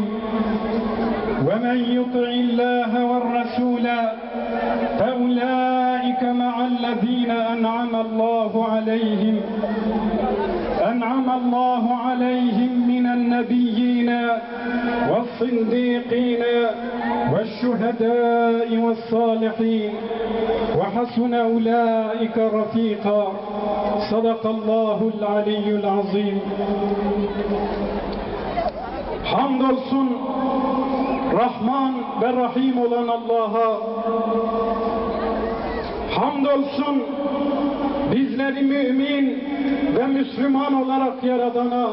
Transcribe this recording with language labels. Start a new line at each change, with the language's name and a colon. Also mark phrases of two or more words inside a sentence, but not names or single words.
Arabic: ومن يطع الله والرسول فأولئك مع الذين أنعم الله عليهم من النبيين والصديقين والشهداء والصالحين وحسن أولئك رفيقا. صدق الله العلي العظيم.
Turkish: Hamdolsun Rahman ve Rahim olan Allah'a. Hamdolsun bizleri mümin ve Müslüman olarak yaradana.